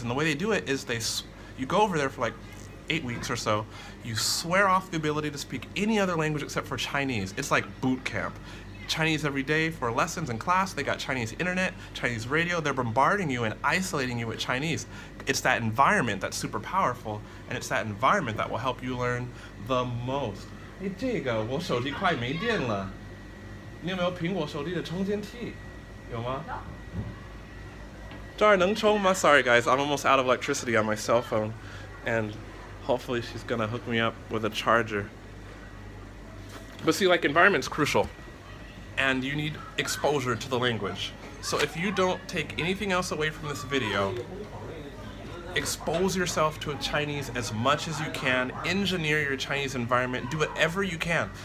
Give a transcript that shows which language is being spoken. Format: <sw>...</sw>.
<en>And the way they do it is you go over there for like 8 weeks or so, you swear off the ability to speak any other language except for Chinese. It's like boot camp. Chinese every day for lessons in class. They got Chinese internet, Chinese radio. They're bombarding you and isolating you with Chinese. It's that environment that's super powerful, and it's that environment that will help you learn the most.</en> <zh>哎，这个我手机快没电了，你有没有苹果手机的充电器？有吗？这儿能充吗？</zh> <en>Sorry guys, I'm almost out of electricity on my cell phone, and hopefully she's gonna hook me up with a charger. But see, like, environment's crucial, and you need exposure to the language. So if you don't take anything else away from this video, expose yourself to Chinese as much as you can, engineer your Chinese environment, do whatever you can.</en>